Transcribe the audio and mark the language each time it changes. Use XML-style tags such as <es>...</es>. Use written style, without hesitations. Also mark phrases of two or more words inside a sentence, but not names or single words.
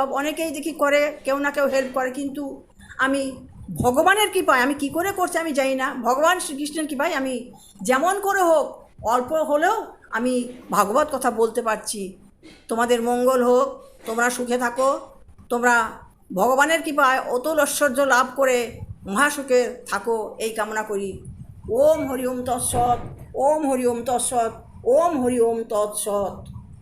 <bn>অনেকেই দেখি করে, কেউ না কেউ হেল্প করে, কিন্তু আমি ভগবানের কৃপায়, আমি কি করে করছি আমি জানি না, ভগবান শ্রীকৃষ্ণের কৃপায় আমি যেমন করে হোক, অল্প হলেও আমি ভাগবত কথা বলতে পারছি। তোমাদের মঙ্গল হোক, তোমরা সুখে থাকো, তোমরা ভগবানের কৃপায় অতুল ঐশ্বর্য লাভ করে মহাসুখে থাকো, এই কামনা করি।</bn> <sa>ओम् हरि ओम् तत्सत्, ओम् हरि ओम् तत्सत्, ओम् हरि ओम् तत्सत्।</sa>